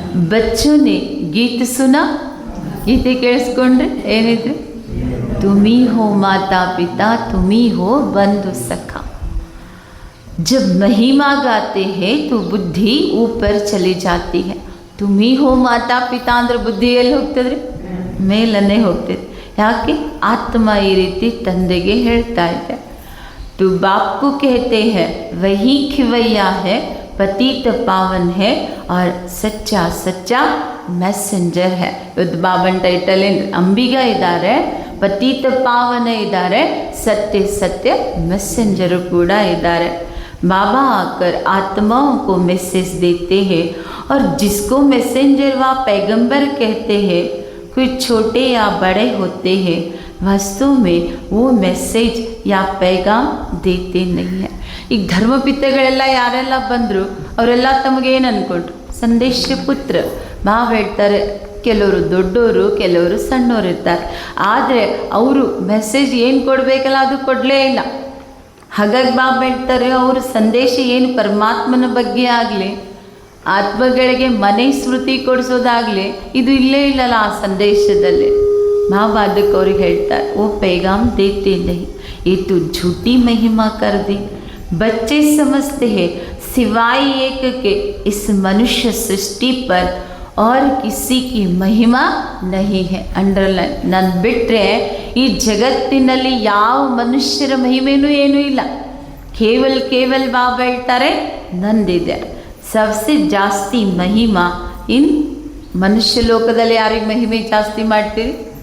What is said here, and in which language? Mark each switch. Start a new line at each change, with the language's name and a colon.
Hindi: ಬಚ್ಚೋं ने गीत सुना?
Kannada: ಗೀತೆ ಕೇಳಿಸ್ಕೊಂಡ್ರೆ ಏನಿದ್ರೆ,
Hindi: ತುಮಿ ಹೋ ಮಾತಾ ಪಿತಾ, ತುಮಿ ಹೋ ಬಂಧು ಸಖಾ. जब महिमा गाते हैं तो बुद्धि ऊपर चली जाती है. ತುಮಿ ಹೋ ಮಾತಾ ಪಿತಾ
Kannada: ಅಂದ್ರೆ ಬುದ್ಧಿ ಎಲ್ಲಿ ಹೋಗ್ತದ್ರಿ? ಮೇಲನ್ನೇ ಹೋಗ್ತದೆ. ಯಾಕೆ? ಆತ್ಮ ಈ ರೀತಿ ತಂದೆಗೆ ಹೇಳ್ತಾ ಇದೆ.
Hindi: तो बाप को कहते हैं वही खिवैया है, पतित पावन है और सच्चा सच्चा ಮೆಸೆಂಜರ್ है.
Kannada: ಇವತ್ತು ಬಾಬನ್ ಟೈಟಲ್ ಏನು? ಅಂಬಿಗ ಇದ್ದಾರೆ, ಪತಿತ ಪಾವನ ಇದ್ದಾರೆ, ಸತ್ಯ ಸತ್ಯ ಮೆಸೆಂಜರು ಕೂಡ ಇದ್ದಾರೆ.
Hindi: बाबा आकर आत्माओं को मैसेज देते हैं और जिसको मैसेंजर व पैगंबर कहते हैं, कोई छोटे या बड़े होते हैं, वास्तव में वो मैसेज या पैगाम देते नहीं है.
Kannada: ಈಗ ಧರ್ಮಪಿತಗಳೆಲ್ಲ ಯಾರೆಲ್ಲ ಬಂದರು ಅವರೆಲ್ಲ ತಮಗೇನು ಅಂದ್ಕೊಂಡ್ರು? ಸಂದೇಶ ಪುತ್ರ. ಮಾವು ಹೇಳ್ತಾರೆ, ಕೆಲವರು ದೊಡ್ಡವರು, ಕೆಲವರು ಸಣ್ಣವರು ಇರ್ತಾರೆ. ಆದರೆ ಅವರು ಮೆಸೇಜ್ ಏನು ಕೊಡಬೇಕಲ್ಲ ಅದು ಕೊಡಲೇ ಇಲ್ಲ. ಹಾಗಾಗಿ ಬಾಬಾ ಹೇಳ್ತಾರೆ, ಅವರು ಸಂದೇಶ ಏನು ಪರಮಾತ್ಮನ ಬಗ್ಗೆ ಆಗಲಿ, ಆತ್ಮಗಳಿಗೆ ಮನೆ ಸ್ಮೃತಿ ಕೊಡಿಸೋದಾಗಲಿ ಇದು ಇಲ್ಲೇ ಇಲ್ಲಲ್ಲ ಆ ಸಂದೇಶದಲ್ಲಿ. ಬಾಬಾ ಅದಕ್ಕೆ ಅವ್ರಿಗೆ ಹೇಳ್ತಾರೆ,
Hindi: ಓ ಪೈಗಾಮ್ ದೇತೆ ನಹಿ, ये तो झूठी महिमा कर दी. बच्चे समझते हैं सिवाय एक के इस मनुष्य सृष्टि पर और किसी की महिमा नहीं है.
English: Underline.
Kannada: ನಾನು ಬಿಟ್ಟರೆ ಈ ಜಗತ್ತಿನಲ್ಲಿ ಯಾವ ಮನುಷ್ಯರ ಮಹಿಮೆನೂ ಏನೂ ಇಲ್ಲ. ಕೇವಲ ಬಾಬಾ ಹೇಳ್ತಾರೆ ನಂದಿದೆ.
Hindi: ಸಬ್ಸೆ ಜಾಸ್ತಿ ಮಹಿಮಾ ಇನ್
Kannada: ಮನುಷ್ಯ ಲೋಕದಲ್ಲಿ ಯಾರಿಗೆ ಮಹಿಮೆ ಜಾಸ್ತಿ ಮಾಡ್ತೀರಿ?